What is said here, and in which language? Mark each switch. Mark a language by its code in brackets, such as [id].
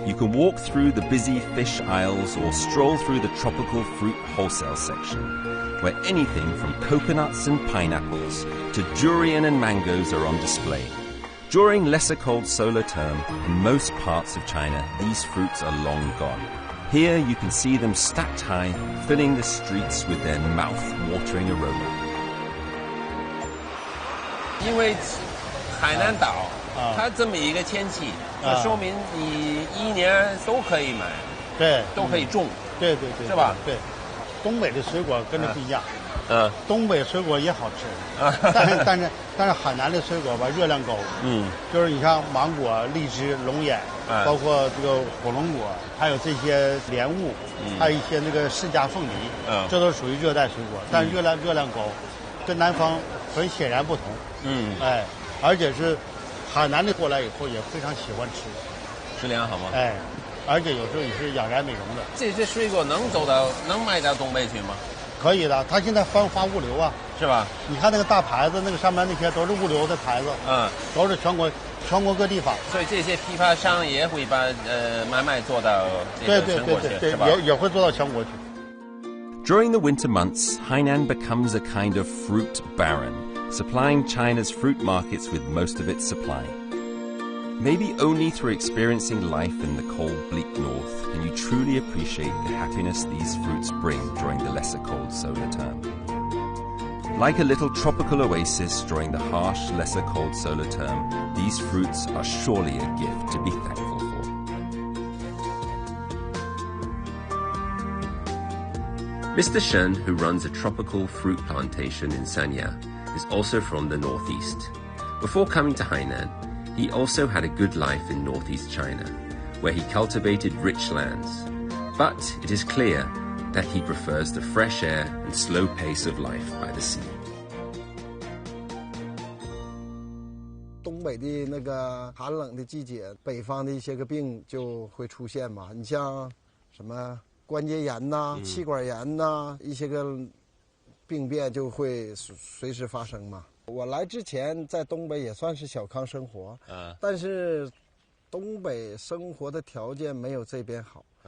[en] You can walk through the busy fish aisles or stroll through the tropical fruit wholesale section, where anything from coconuts and pineapples to durian and mangoes are on display. During lesser cold solar term, in most parts of China, these fruits are long gone. Here you can see them stacked high, filling the streets with their mouth-watering aroma. [zh] 因为海南岛它这么一个天气，说明你一年都可以买，对，都可以种，对，是吧？对，东北的水果跟着不一样。东北水果也好吃，但是海南的水果吧热量高，就是你像芒果、荔枝、龙眼，包括这个火龙果，还有这些莲雾，还有一些那个释迦凤梨，这都属于热带水果，但是热量高，跟南方很显然不同，而且是海南的过来以后也非常喜欢吃，质量好吗？而且有时候也是养颜美容的。这些水果能卖到东北去吗？可以的，他现在发物流啊，是吧？你看那个大牌子，那个上面那些都是物流的牌子，都是全国各地发。所以这些批发商也会把买卖做到这个全国去，是吧？也会做到全国去。 [en] During the winter months, Hainan becomes a kind of fruit baron, supplying China's fruit markets with most of its supply. Maybe only through experiencing life in the cold, bleak north can you truly appreciate the happiness these fruits bring during the lesser cold solar term. Like a little tropical oasis during the harsh, lesser cold solar term, these fruits are surely a gift to be thankful for. Mr. Shen, who runs a tropical fruit plantation in Sanya, is also from the northeast. Before coming to Hainan, he also had a good life in northeast China, where he cultivated rich lands. But it is clear that he prefers the fresh air and slow pace of life by the sea. [zh] 东北的那个寒冷的季节，北方的一些个病就会出现嘛。你像什么关节炎呐、气管炎呐，一些个病变就会随时发生嘛。我来之前在东北也算是小康生活，但是东北生活的条件没有这边好。